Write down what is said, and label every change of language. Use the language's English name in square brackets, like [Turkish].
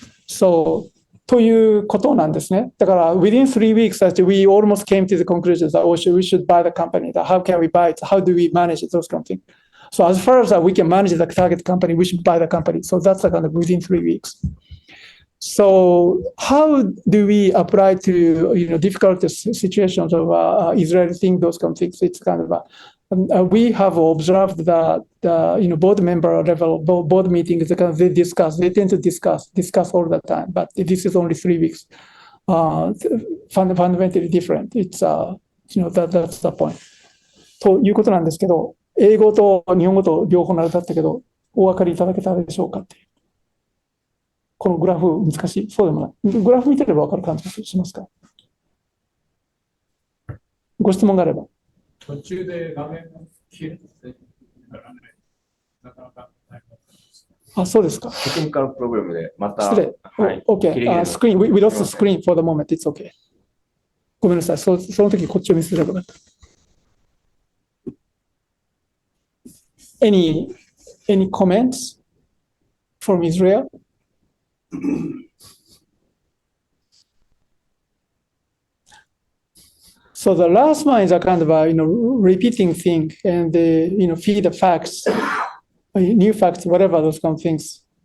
[Japanese] So, ということなんですね。 [English] だから、within 3 weeks, we almost came to the conclusion that we should buy the company. That how can we buy it? How do we manage it? Those kind of things. So, as far as we can manage the target company, we should buy the company. So, that's the kind of within 3 weeks. So, how do we apply to difficult situations of Israeli thing, those kind of things? It's kind of we have observed that board member level board meetings, they tend to discuss all the time, but this is only 3 weeks. Fundamentally different. It's that's the point. [Japanese] ということなんですけど、英語と日本語と両方並だったけど、お分かりいただけたでしょうかっていう。このグラフ難しい。そうでもない。グラフ見てれば分かる感じしますか？ご質問があれば。途中で画面が消えるからね、なかなか大変です。あ、そうですか。テクニカルプログラムでまた。失礼。はい。 OK。 [English] スクリーン、we lost the screen for the moment. It's OK。 [Japanese] ごめんなさい。その時こっちを見せればよかった。 [English] Any comments from Israel? So the last one is a kind of repeating thing, and feed the facts, new facts, whatever those kind of things.